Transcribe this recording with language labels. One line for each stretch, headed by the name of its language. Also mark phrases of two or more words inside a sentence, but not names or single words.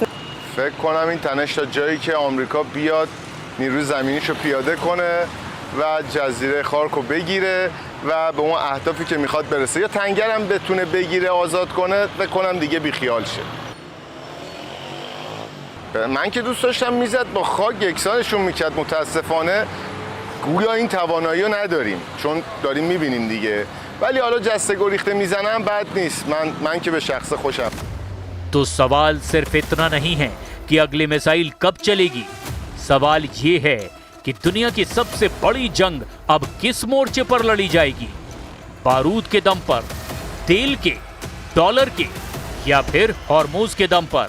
Persian: فکر کنم این تنش تا جایی که آمریکا بیاد نیروی زمینیشو پیاده کنه و جزیره خارکو بگیره و به اون اهدافی که میخواد برسه، یا تنگر هم بتونه بگیره آزاد کنه، فکر کنم دیگه بیخیال شه. من که دوست داشتم میزد با خاک یکسانشون میکرد، متاسفانه گویا این توانایی رو نداریم چون داریم میبینیم دیگه، ولی حالا جسته گریخته میزنم بد نیست. من که به شخص خوشم.
Hindi: तो सवाल सिर्फ इतना नहीं है कि अगली मिसाइल कब चलेगी, सवाल ये है कि दुनिया की सबसे बड़ी जंग अब किस मोर्चे पर लड़ी जाएगी, बारूद के दम पर, तेल के, डॉलर के या फिर हॉर्मुज के दम पर।